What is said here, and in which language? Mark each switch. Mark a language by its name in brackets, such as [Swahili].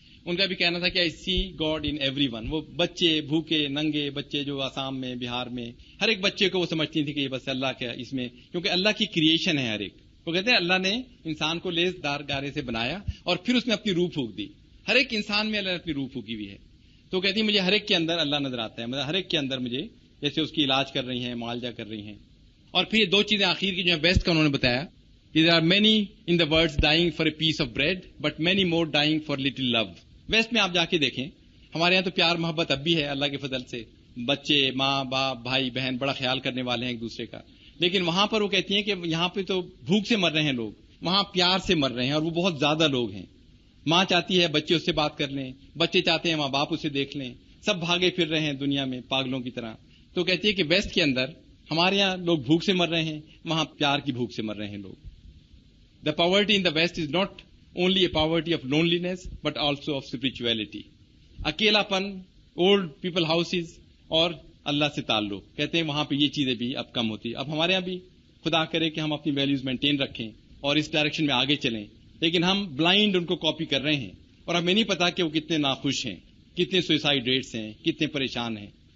[Urdu] ان کا بھی کہنا تھا کہ [English] I see God in everyone. [Urdu] وہ بچے، بھوکے ننگے بچے جو آسام میں، بہار میں، ہر ایک بچے کو وہ سمجھتی تھی کہ یہ بس اللہ کا اس میں، کیونکہ اللہ کی کریشن ہے ہر ایک. وہ کہتے ہیں اللہ نے انسان کو لیس دار گارے سے بنایا اور پھر اس میں اپنی روح پھونک دی. ہر ایک انسان میں اللہ نے اپنی روح پھونکی ہوئی ہے. تو کہتی مجھے ہر ایک کے اندر اللہ نظر آتا ہے، مطلب ہر ایک کے اندر مجھے، جیسے اس کی علاج کر رہی ہیں، معالجہ کر رہی ہیں. اور پھر یہ دو چیزیں آخر کی جو ہے بیسٹ کا انہوں نے بتایا کہ [English] there are many in the world dying for a piece of bread but many more dying for little love. [Urdu] Waste میں آپ جا کے دیکھیں، ہمارے یہاں تو پیار محبت اب بھی ہے اللہ کے فضل سے، بچے، ماں باپ، بھائی بہن بڑا خیال کرنے والے ہیں ایک دوسرے کا. لیکن وہاں پر وہ کہتی ہیں کہ یہاں پہ تو بھوک سے مر رہے ہیں لوگ، وہاں پیار سے مر رہے ہیں اور وہ بہت زیادہ لوگ ہیں. ماں چاہتی ہے بچے اس سے بات کر لیں، بچے چاہتے ہیں ماں باپ اسے دیکھ لیں، سب بھاگے پھر رہے ہیں دنیا میں پاگلوں کی طرح. تو کہتی ہے کہ ویسٹ کے اندر ہمارے یہاں لوگ بھوک سے مر رہے ہیں، وہاں پیار کی بھوک سے مر رہے ہیں لوگ. [English] The poverty in the West is not only a poverty of loneliness but also of spirituality. [Urdu] اکیلا پن، اولڈ پیپل ہاؤسز اور اللہ سے تعلق، کہتے ہیں وہاں پہ یہ چیزیں بھی اب کم ہوتی. اب ہمارے یہاں بھی خدا کرے کہ ہم اپنی ویلیوز مینٹین رکھیں اور اس ڈائریکشن میں آگے چلیں، لیکن ہم بلائنڈ ان کو کاپی کر رہے ہیں اور ہمیں نہیں پتا کہ وہ کتنے ناخوش ہیں، کتنے سوئسائڈ ریٹس ہیں، کتنے پریشان ہیں.